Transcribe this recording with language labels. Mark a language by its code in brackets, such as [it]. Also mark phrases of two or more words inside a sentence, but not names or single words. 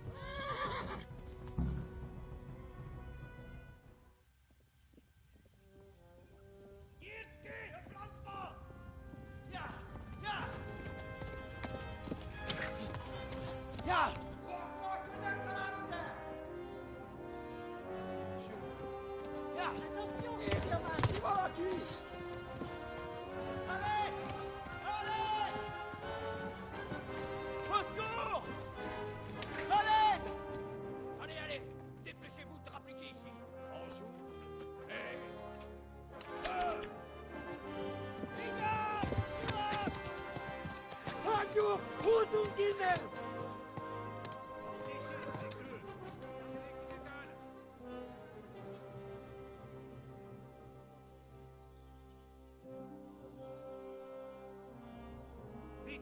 [hu] Nyitd ki a francba! Ja! Ja! Ja! Ja! [fr] Attention! [hu] Érje már ki valaki! [fr] Allez! Allez! Au secours! Allez! Allez, allez! Dépêchez-vous de rappliquer ici! Bonjour! [hu] Hey! Hagyjuk! Húzzunk innen! [fr] Vite!